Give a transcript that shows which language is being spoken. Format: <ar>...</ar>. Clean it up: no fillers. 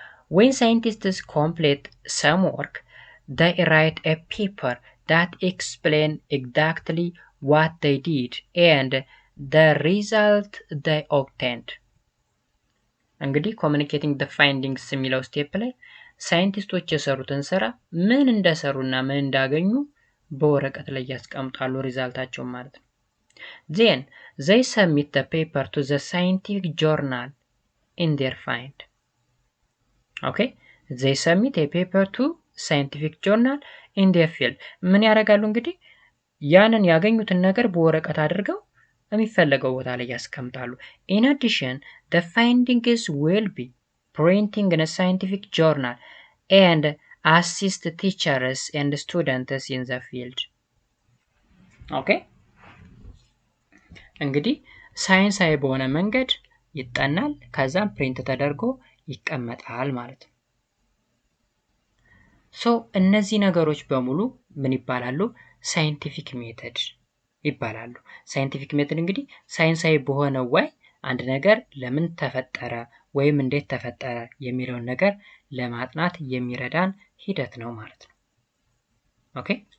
<en>When scientists complete some work, they write a paper that explains exactly what they did and the result they obtained.</en> <am>እንግዲህ</am> <en>communicating the findings</en> <am>የሚለው ስቴፕ ላይ ሳይንቲስቶች የሰሩትን ስራ ምን እንደሰሩና ምን እንዳገኙ በወረቀት ላይ ያስቀምጣሉ፣ ሪዛልታቸውን ማለት ነው።</am> <en>Then they submit the paper to the scientific journal in their find. Okay, they submit a paper to scientific journal in their field.</en> <am>ምን ያደርጋሉ እንግዲህ ያንን ያገኙትን ነገር በወረቀት አድርገው የሚፈለገው ቦታ ላይ ያስቀምጣሉ።</am> <en>In addition, the findings will be printing in a scientific journal and assist teachers and students in the field.</en> <am>Okay, እንግዲህ ሳይንሳዊ በሆነ መንገድ ይጠናል፣ ከዛም ፕሪንት ተደርጎ ይቀመጣል ማለት ነው። ሶ እነዚህ ነገሮች በሙሉ ምን ይባላሉ? ሳይንቲፊክ ሜተድ ይባላሉ። ሳይንቲፊክ ሜተድ እንግዲህ ሳይንሳዊ በሆነ ወይ አንድ ነገር ለምን ተፈጠረ ወይም እንዴት ተፈጠረ የሚለውን ነገር ለማጥናት የሚረዳን ሂደት ነው ማለት ነው። ኦኬ</am>